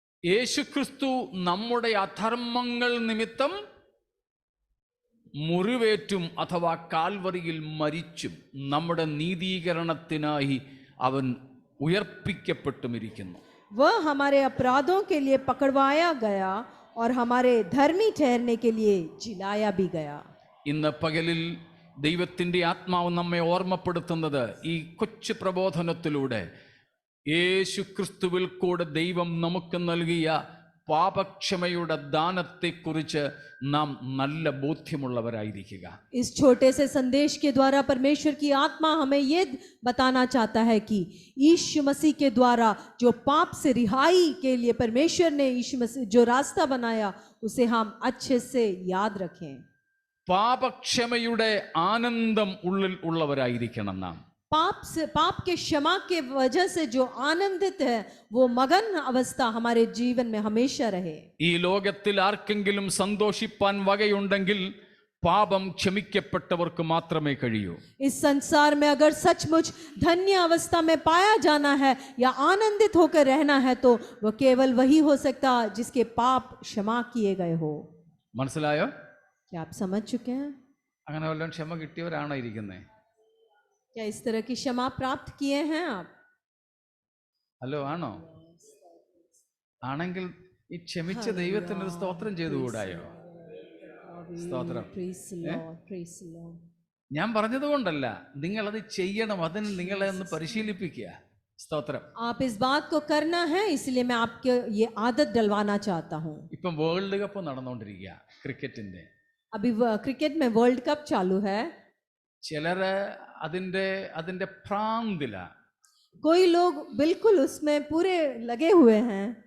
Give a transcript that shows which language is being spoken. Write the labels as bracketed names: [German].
[Malayalam] യേശുക്രിസ്തു നമ്മുടെ അധർമ്മങ്ങൾ നിമിത്തം മുറിവേറ്റും അഥവാ കാൽവറിയിൽ മരിച്ചും നമ്മുടെ നീതീകരണത്തിനായി അവൻ ഉയർപ്പിക്കപ്പെട്ടുമിരിക്കുന്നു. [Hindi] वह हमारे अपराधों के लिए पकड़वाया गया और हमारे धर्मी ठहरने के लिए जिलाया भी गया। [Malayalam] ഇന്ന് പകലിൽ ദൈവത്തിൻ്റെ ആത്മാവ് നമ്മെ ഓർമ്മപ്പെടുത്തുന്നത് ഈ കൊച്ചു പ്രബോധനത്തിലൂടെ യേശുക്രിസ്തുവിൽ കൂടെ ദൈവം നമുക്ക് നൽകിയ പാപക്ഷമയുടെ ദാനത്തെക്കുറിച്ച് നാം നല്ല ബോധ്യമുള്ളവരായിരിക്കുക. [Hindi] इस छोटे से संदेश के द्वारा परमेश्वर की आत्मा हमें ये बताना चाहता है कि यीशु मसीह के द्वारा जो पाप से रिहाई के लिए परमेश्वर ने यीशु मसीह जो रास्ता बनाया उसे हम अच्छे से याद रखें। [Malayalam] പാപക്ഷമയുടെ ആനന്ദം ഉള്ളിൽ ഉള്ളവരായിരിക്കണം നാം. [Hindi] पाप के क्षमा के वजह से जो आनंदित है वो मगन अवस्था हमारे जीवन में हमेशा रहे। [Malayalam] ഈ ലോകത്തിൽ ആർക്കെങ്കിലും സന്തോഷിപ്പാൻ വകയുണ്ടെങ്കിൽ പാപം ക്ഷമിക്കപ്പെട്ടവർക്ക് മാത്രമേ കഴിയൂ. [Hindi] इस संसार में अगर सचमुच धन्य अवस्था में पाया जाना है या आनंदित होकर रहना है तो वो केवल वही हो सकता जिसके पाप क्षमा किए गए हो। [Malayalam] മനസ്സിലായോ? [Hindi] क्या आप समझ चुके हैं? [Malayalam] അങ്ങനെ വല്ലതും ക്ഷമ കിട്ടിയവരാണോ ഇരിക്കുന്നത്? [Hindi] क्या इस तरह की क्षमा प्राप्त किए हैं आप? [Malayalam] ഹലോ, ആണോ? ആണെങ്കിൽ ഈ ക്ഷമിച്ച ദൈവത്തിന് ഒരു സ്തോത്രം ചെയ്തുകൂടായോ? സ്തോത്രം. [English] Praise the Lord, praise the Lord. [Malayalam] ഞാൻ പറഞ്ഞതുകൊണ്ടല്ല, നിങ്ങളത് ചെയ്യണം, അതിന് നിങ്ങളെ ഒന്ന് പരിശീലിപ്പിക്കുക. സ്തോത്രം. [Hindi] आप इस बात को करना है इसलिए मैं आपके ये आदत डलवाना चाहता हूँ। [Malayalam] ഇപ്പം വേൾഡ് കപ്പ് നടന്നുകൊണ്ടിരിക്കുക ക്രിക്കറ്റിന്റെ. [Hindi] अभी क्रिकेट में वर्ल्ड कप चालू है। [Malayalam] ചിലര് അതിന്റെ പ്രാന്തില. [Hindi] कोई लोग बिल्कुल उसमें पूरे लगे हुए हैं।